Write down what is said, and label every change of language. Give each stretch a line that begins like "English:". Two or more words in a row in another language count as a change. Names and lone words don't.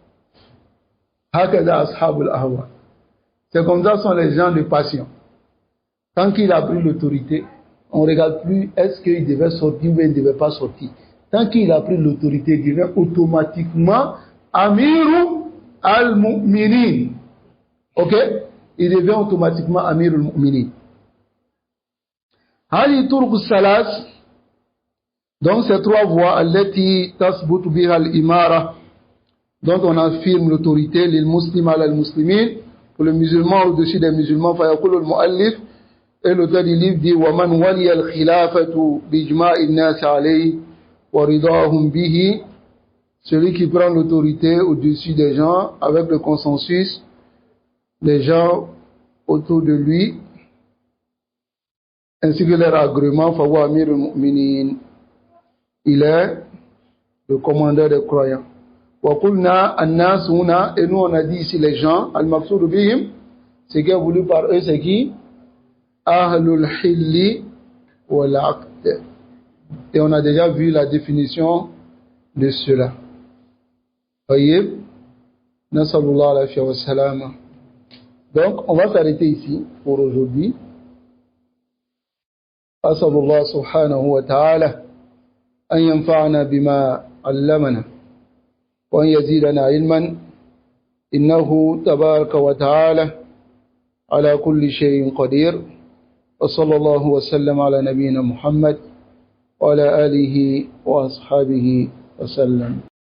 French: C'est comme ça sont les gens de passion. Tant qu'il a pris l'autorité, on ne regarde plus est-ce qu'il devait sortir ou il ne devait pas sortir. Tant qu'il a pris l'autorité, il devient automatiquement
Arabic: أمير المؤمنين.
French: Ok? Il devient automatiquement
Arabic: أمير المؤمنين. حالي طرق ثلاث.
French: Donc ces trois voies,
Arabic: التي تثبت بها الإمارة,
French: dont on affirme l'autorité,
Arabic: للمسلم على المسلمين,
French: pour le musulman au-dessus des musulmans,
Arabic: فيقول المؤلف,
French: et l'auteur du livre dit,
Arabic: ومن ولي الخلافة بإجماع الناس عليه ورضاهم به,
French: celui qui prend l'autorité au-dessus des gens, avec le consensus, des gens autour de lui, ainsi que leur agrément,
Arabic: فهو أمير المؤمنين,
French: il est le commandeur des croyants.
Arabic: وَقُلْنَا النَّاسُ هُنَا,
French: et nous on a dit ici les gens,
Arabic: المقصود بهم,
French: ce qui est voulu par eux, c'est qui?
Arabic: أهل الحل والعقد.
French: Et on a déjà vu la définition de cela.
Arabic: طيب نصلالله عليه وسلم.
French: Donc on va s'arrêter ici pour aujourd'hui.
Arabic: أسأل الله سبحانه وتعالى أن ينفعنا بما علمنا وأن يزيدنا علما إنه تبارك وتعالى على كل شيء قدير وصلى الله وسلم على نبينا محمد وعلى آله وأصحابه وسلم.